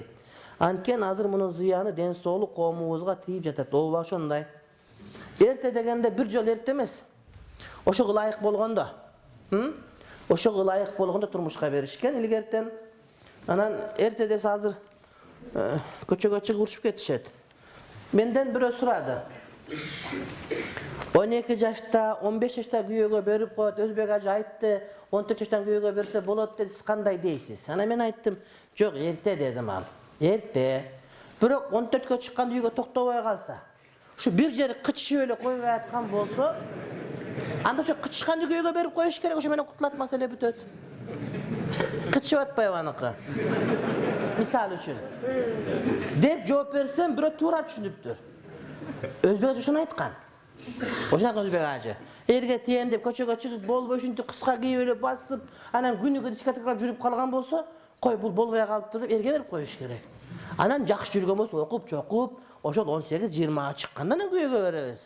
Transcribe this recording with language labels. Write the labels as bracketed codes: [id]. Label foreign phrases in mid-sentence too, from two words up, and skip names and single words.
[ky] Анткени азыр мунун зыяны ден соолук коомубузга тийип жатат. Ооба ошондой. Эрте дегенде бир жол эрте эмес. Ошого ылайык болгондо. Ошого ылайык болгондо турмушка беришкен илгертен. Анан эрте десе азыр көчөгө чыгып урушуп кетишет. Менден бири сурады. 12 жашта, 15 жашта күйөөгө берип коет, Өзбек ажы айтты, 14 жаштан күйөөгө берсе болот dedi, siz кандай дейсиз? Ана мен айттым, жок, эрте дедим ал. Эрте. Бирок 14кө чыккан үйгө токтобой калса, ушу бир жери кычышып эле койбой аткан болсо, анда ошо кычышкан күйөөгө берип коюш керек, ошо менен кутулат, маселе бүтөт. Кычышып атпайбы аныкы? Мисал үчүн. Dep жооп берсем, бирөө туура түшүнүптүр. Өзбек ажы ушуну айткан. Ошондой Өзбек ажы. Эрге тием деп көчөгө чыгып, болбой ушинтип кыска кийип эле басып, анан күнүгө дискотекага жүрүп калган болсо, кой бул болбой калыптыр деп эрге берип коюш керек. Анан жакшы жүргөн болсо окуп, чокуп, ошол 18-20га чыкканда анан күйөөгө беребиз.